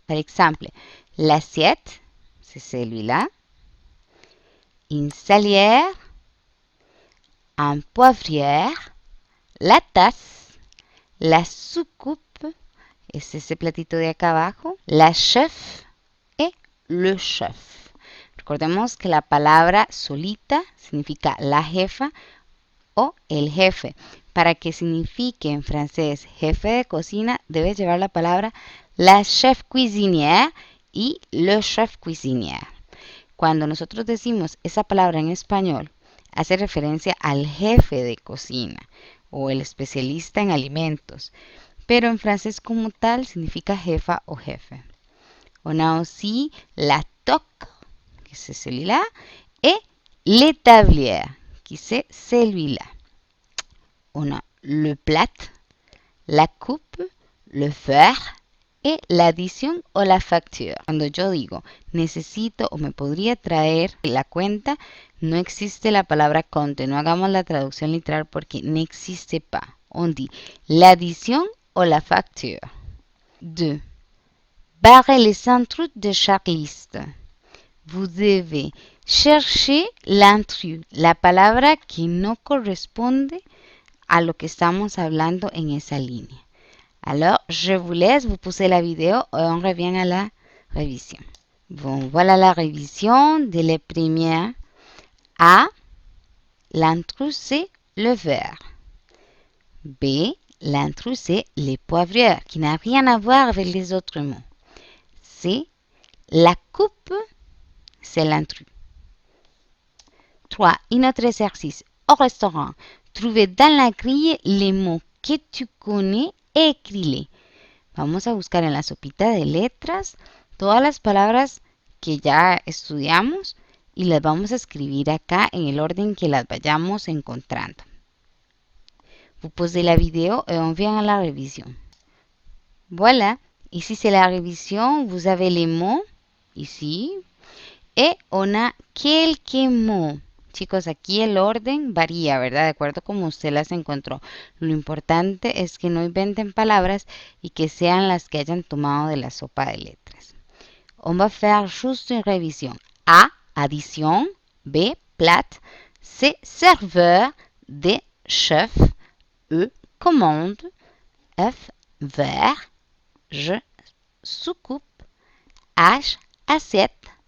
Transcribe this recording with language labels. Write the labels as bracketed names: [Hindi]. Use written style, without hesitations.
[French] Par exemple, l'assiette, c'est celui-là. Une salière, un poivrière, la tasse, la soucoupe, [Spanish] ese es ese platito de acá abajo, [French] la chef et le chef. [Spanish] Recordemos que la palabra solita significa la jefa o el jefe. Para que signifique en francés jefe de cocina, debe llevar la palabra [French] la chef cuisinière [Spanish] y [French] le chef cuisinière. [Spanish] Cuando nosotros decimos esa palabra en español, hace referencia al jefe de cocina o el especialista en alimentos, pero en francés como tal significa jefa o jefe. [French] On a aussi la toque, que c'est celui-là, et l'établière, qui c'est celui-là. On a le plat, la coupe, le verre [Spanish] y la adición o la factura. Cuando yo digo necesito o me podría traer la cuenta, no existe la palabra compte. No hagamos la traducción literal porque no existe pas. [French] On dit l'addition o la facture. 2. Barrez les intrus de chaque liste. Vous devez chercher l'intrus, [Spanish] la palabra que no corresponde a lo que estamos hablando en esa línea. [French] Alors, je vous laisse, vous poussez la vidéo et on revient à la révision. Bon, voilà la révision de la première. A, l'intrus c'est le verre. B, l'intrus c'est les poivrières, qui n'a rien à voir avec les autres mots. C, la coupe, c'est l'intrus. 3. Un autre exercice. Au restaurant, trouvez dans la grille les mots que tu connais y écris-les. [Spanish] Vamos a buscar en la sopita de letras todas las palabras que ya estudiamos y las vamos a escribir acá en el orden que las vayamos encontrando. [French] Vous posez la vidéo et on vient à la révision. Voilà, ici c'est la révision. Vous avez les mots ici et on a quelques mots. [Spanish] Chicos, aquí el orden varía, ¿verdad? De acuerdo como usted las encontró. Lo importante es que no inventen palabras y que sean las que hayan tomado de la sopa de letras. [French] On va faire juste une révision. A, addition. B, plat. C, serveur. D, chef. E, commande. F, verre. G, soucoupe. H, assiette.